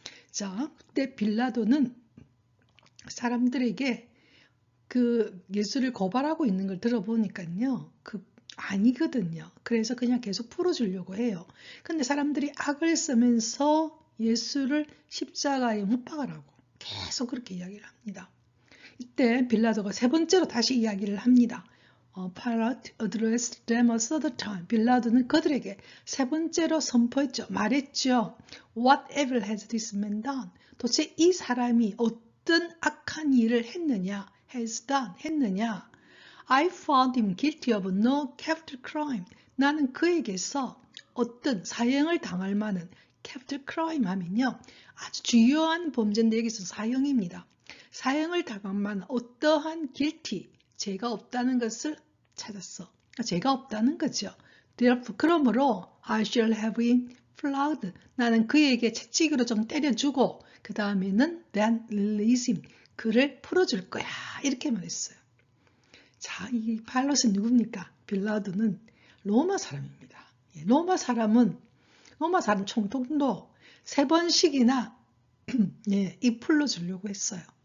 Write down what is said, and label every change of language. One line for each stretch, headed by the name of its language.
Korean: 자, 그때 빌라도는 사람들에게 그 예수를 고발하고 있는 걸 들어보니까요. 아니거든요. 그래서 그냥 계속 풀어주려고 해요. 근데 사람들이 악을 쓰면서 예수를 십자가에 못 박으라고 계속 그렇게 이야기를 합니다. 이때 빌라도가 세 번째로 다시 이야기를 합니다.
English: Pilate addressed them a third time.
Korean: 빌라도는 그들에게 세 번째로 선포했죠. 말했죠.
English: What evil has this man done?
Korean: 도대체 이 사람이 어떤 악한 일을 했느냐?
English: has done,
Korean: 했느냐?
English: I found him guilty of no capital crime.
Korean: 나는 그에게서 어떤 사형을 당할 만한 capital crime 하면요. 아주 주요한 범죄인데 여기서 사형입니다. 사형을 당할 만한 어떠한 guilty, 죄가 없다는 것을 찾았어. 죄가 없다는 거죠. 그러므로
English: I shall have him flogged.
Korean: 나는 그에게 채찍으로 좀 때려주고 그 다음에는
English: then release him.
Korean: 그를 풀어줄 거야. 이렇게 말했어요. 자, 이 파일럿은 누굽니까? 빌라도는 로마 사람입니다. 로마 사람 총통도 세 번씩이나 입 풀어주려고 했어요.